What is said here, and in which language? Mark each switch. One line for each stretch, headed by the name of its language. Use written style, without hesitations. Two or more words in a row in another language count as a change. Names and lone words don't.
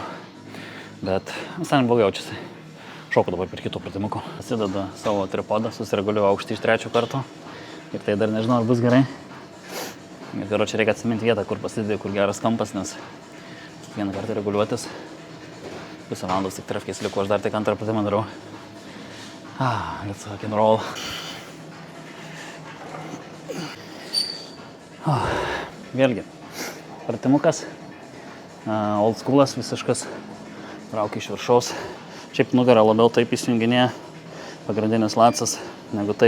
Lithuanian: Bet visai neblogai jaučiasi. Šoku dabar per kitų pratimukų. Pasidedu savo tripodą, susireguliuoju aukštį iš 3 karto. Ir tai dar nežinau, ar bus gerai. Ir čia reikia atsiminti vietą, kur pasidedi, kur geras kampas, nes vieną kartą reguliuotis. Pusę valandos tik trefkės liko, aš dar tik antrą pratimą darau.
English: Let's rock and roll.
Lithuanian: Vėlgi, pratimukas, old schoolas visiškas, traukia iš viršaus. Šiaip nugarą labiau taip įsijunginėja, pagrindinis latsas, negu taip.